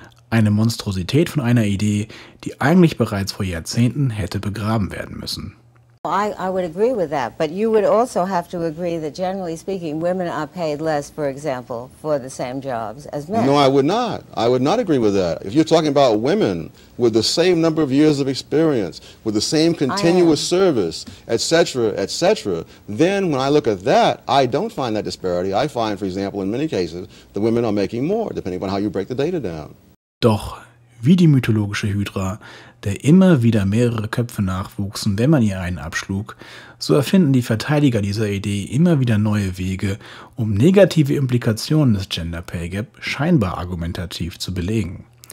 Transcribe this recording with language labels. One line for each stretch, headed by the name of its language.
German: Eine Monstrosität von einer Idee, die eigentlich bereits vor Jahrzehnten hätte begraben werden müssen.
English: I would agree with that, but you would also have to agree that generally speaking, women are paid less, for example, for the same jobs as men. No, I would not. I would not agree with that. If you're talking about women with the same number of years of experience, with the same continuous service, etc., etc., then when I look at that, I don't find that disparity. I find, for example, in many cases, the women are making more, depending on how you break the data down.
German: Doch, wie die mythologische Hydra, der immer wieder mehrere Köpfe nachwuchsen, wenn man ihr einen abschlug, so erfinden die Verteidiger dieser Idee immer wieder neue Wege, um negative Implikationen des Gender Pay Gap scheinbar argumentativ zu belegen.